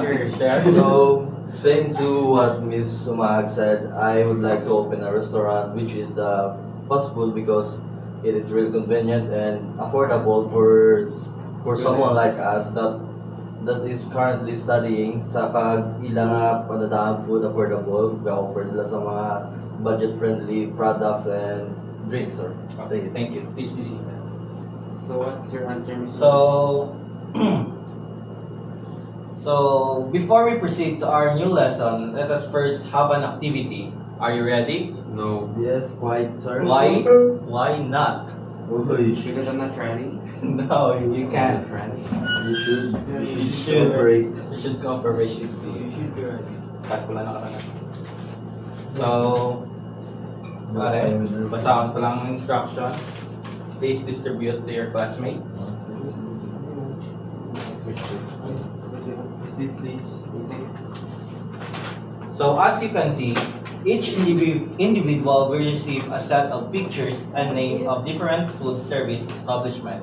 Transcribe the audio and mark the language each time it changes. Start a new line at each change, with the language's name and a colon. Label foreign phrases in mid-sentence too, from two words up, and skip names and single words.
English: something to sure. share. So, same to what Miss Sumag said, I would like to open a restaurant which is the fast food because it is really convenient and affordable for someone like us that is currently studying
Hiligaynon: sa ilang panadaan
English: food affordable.
Hiligaynon: Ga-offer sila sa mga
English: budget-friendly products and drinks,
Hiligaynon: sir.
English: Okay, thank you. Please be seated. So what's your answer, Mr. So, so before we proceed to our new lesson, let us first have an activity. Are you ready? No. Yes, quite, sir. Why? Why not? Uy, Because I'm not ready. No, you I'm can't. not ready. you should. You should. Cooperate. You should cooperate with You me. should be ready.
Filipino: Kahit wala na ka na.
Hiligaynon: So, pare, basahan ko lang ang instruction.
English: Please distribute to your classmates. Proceed, please. So, as you can see, each individual will receive a set of pictures and name of different food service establishment.